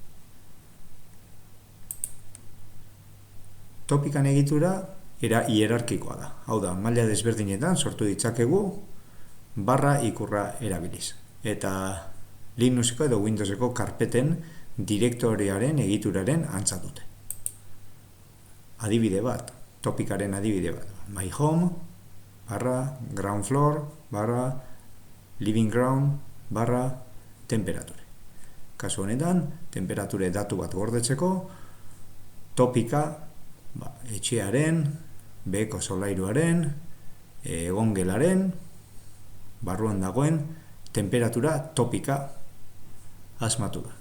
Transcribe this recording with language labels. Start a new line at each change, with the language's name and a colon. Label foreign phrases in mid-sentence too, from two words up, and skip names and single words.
Basque: Topikan egitura hierarkikoa da. Hau da, maila desberdinetan sortu ditzakegu barra ikurra erabiliz. Eta Linuxeko edo Windowseko karpeten direktoriaren egituraren antza dute. Adibide bat, topikaren adibide bat.
English: My home, barra, ground floor, barra, living ground, barra, temperature.
Basque: Kasu honetan, temperature datu bat gordetzeko, topika, etxearen, beheko solairuaren, egongelaren, barruan dagoen, temperatura topika asmatu da.